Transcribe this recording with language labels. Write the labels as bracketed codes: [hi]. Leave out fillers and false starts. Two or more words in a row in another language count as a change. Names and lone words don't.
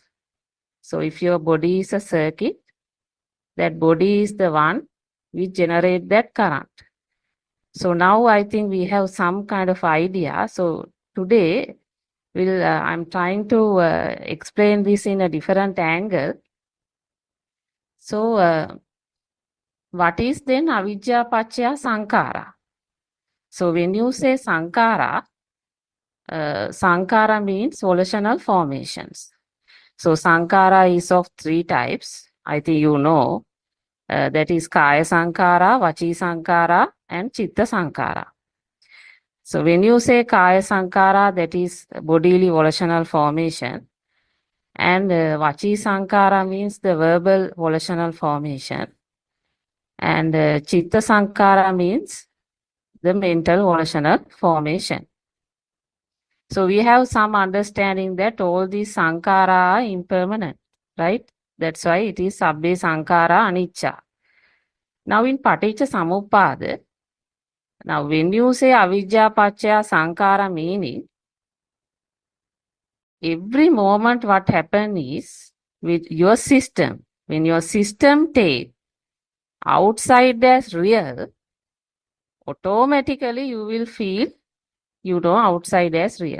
[en] So if your body is a circuit, that body is the one which generate that current. So now I think we have some kind of idea. So today I'm trying to explain this in a different angle. So what is then [pi] avijja paccaya sankhara? [en] So when you say sankhara, sankhara means volitional formations. So sankhara is of three types. I think you know. That is [pi] kaya sankhara, vachi sankhara, [en] and [pi] chitta sankhara. [en] So when you say [pi] kaya sankhara, [en] that is bodily volitional formation. And [pi] vachi sankhara [en] means the verbal volitional formation. And [pi] chitta sankhara [en] means the mental volitional formation. So we have some understanding that all these sankhara are impermanent, right? That's why it is [pi] sabbe sankhara anicca. [en] Now in [pi] paticca samuppada, [en] now when you say [pi] avijja paccaya sankhara [en] meaning, every moment what happens is with your system, when your system take outside as real, automatically you will feel outside as real.